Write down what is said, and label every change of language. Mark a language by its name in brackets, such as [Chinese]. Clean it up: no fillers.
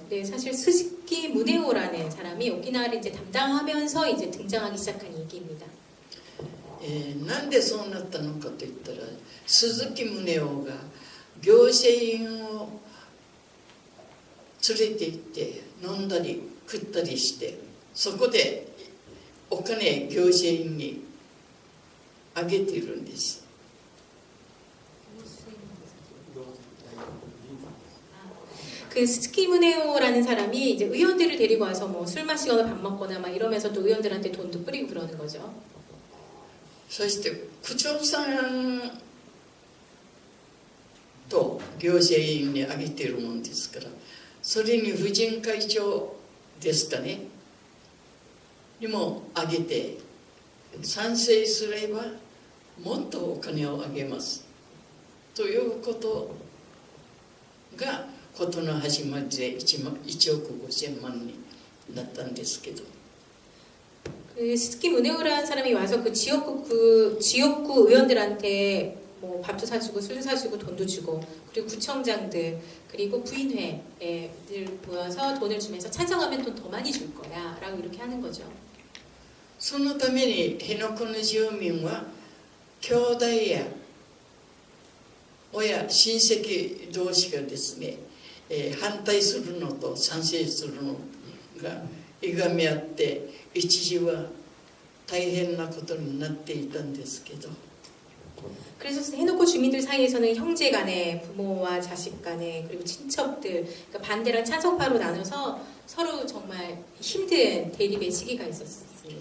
[Korean] 근데 사실 스즈키 무네오라는 사람이 오키나와를 이제 담당하면서 이제 등장하기 시작한 얘기입니다. [Japanese] なんでそうなったのかといったら、鈴木宗男が行政員を連れて行って飲んだり食ったりして、そこでお金行政員にあげているんです。 [Korean] 그 스즈키 무네오라는 사람이 이제 의원들을 데리고 와서 뭐 술 마시거나 밥 먹거나 막 이러면서 또 의원들한테 돈도 뿌리고 그러는 거죠. [Japanese] そして区長さんと行政員にあげているもんですから、それに婦人会長ですかねにもあげて、賛成すればもっとお金をあげますということがことの始まりで1億5000万になったんですけど、 [Korean] 그 스즈키 무네오라는 사람이 와서 그 지역구 의원들한테 뭐 밥도 사주고 술도 사주고 돈도 주고, 그리고 구청장들 그리고 부인회들 모여서 돈을 주면서 찬성하면 돈 더 많이 줄 거야라고 이렇게 하는 거죠. [Japanese] そのために辺野古の住民は兄弟や親親戚同士がですね、反対するのと賛成するのがいがみ合って一時は大変なことになっていたんですけど、 [Korean] 그래서 해놓고 주민들 사이에서는 형제 간에 부모와 자식 간에 그리고 친척들, 그러니까 반대랑 찬성파로 나눠서 서로 정말 힘든 대립의 시기가 있었습니다.